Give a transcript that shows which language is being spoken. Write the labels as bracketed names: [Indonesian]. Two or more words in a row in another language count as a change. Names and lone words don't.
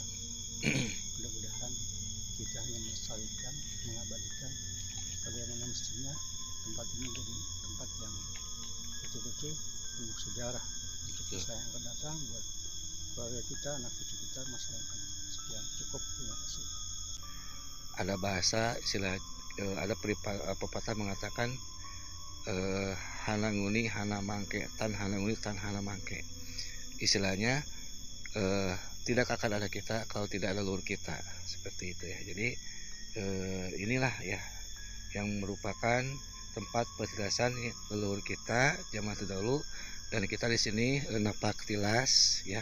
[Indonesian] Mudah-mudahan kita hanya melestarikan, mengabadikan bagaimana mestinya tempat ini menjadi tempat yang betul-betul penuh sejarah untuk masa yang akan datang, buat keluarga kita, anak cucu kita, masa yang akan datang. Sekian, cukup, terima kasih. Ada bahasa istilah ada pepatah mengatakan [Kawi] hana nguni hana mangke, tan hana nguni tan hana mangke. [Indonesian] Istilahnya tidak akan ada kita kalau tidak ada leluhur kita, seperti itu ya. Jadi inilah ya yang merupakan tempat petirdasan leluhur kita zaman terdahulu, dan kita di sini napak tilas ya.